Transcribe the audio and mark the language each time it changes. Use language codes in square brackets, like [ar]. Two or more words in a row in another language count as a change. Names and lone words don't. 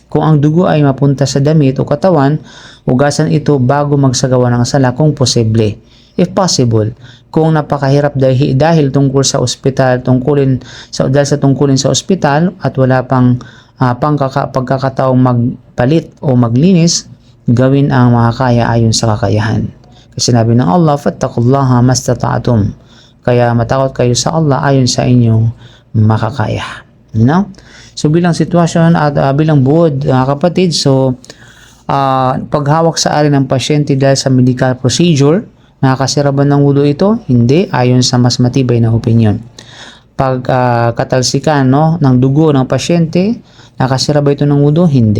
[tl] Kung ang dugo ay mapunta sa damit o katawan, hugasan ito bago magsagawa ng sala kung posible. [en] If possible, [tl] kung napakahirap dahil tungkol sa ospital, tungkulin sa ospital at wala pang pagkakataong magpalit o maglinis, gawin ang makakaya ayon sa kakayahan. Kasi sinabi ng Allah, [ar] فاتقوا الله ما استطعتم. [tl] Kaya matakot kayo sa Allah ayon sa inyong makakaya. So bilang sitwasyon at bilang buod, kapatid, paghawak sa ari ng pasyente dahil sa [en] medical procedure, [tl] nakakasira ba ng wudu ito? Hindi, ayon sa mas matibay na opinion. Pag katalsikan ng dugo ng pasyente, nakasira ba ito ng wudu?